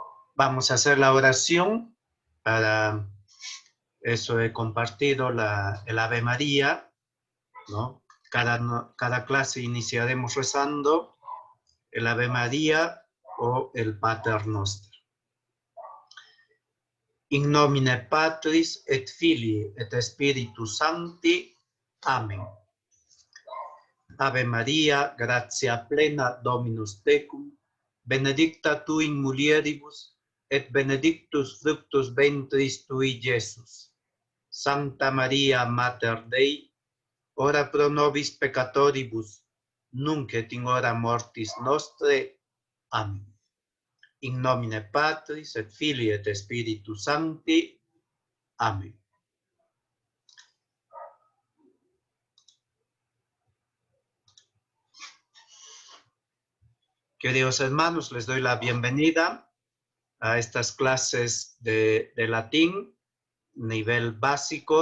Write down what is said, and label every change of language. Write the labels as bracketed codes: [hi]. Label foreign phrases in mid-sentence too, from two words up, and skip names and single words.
[es] Vamos a hacer la oración. Para eso he compartido el Ave María, ¿no? Cada clase iniciaremos rezando el Ave María o el Pater Noster. [la] In nomine Patris et Filii et Spiritus Sancti. Amen. Ave Maria, gratia plena, Dominus tecum, benedicta tu in mulieribus, et benedictus fructus ventris tui, Iesus. Sancta Maria, Mater Dei, ora pro nobis peccatoribus, nunc et in hora mortis nostre. Amen. In nomine Patris et Filii et Spiritus Sancti. Amen. [es] Queridos hermanos, les doy la bienvenida a estas clases de latín, nivel básico.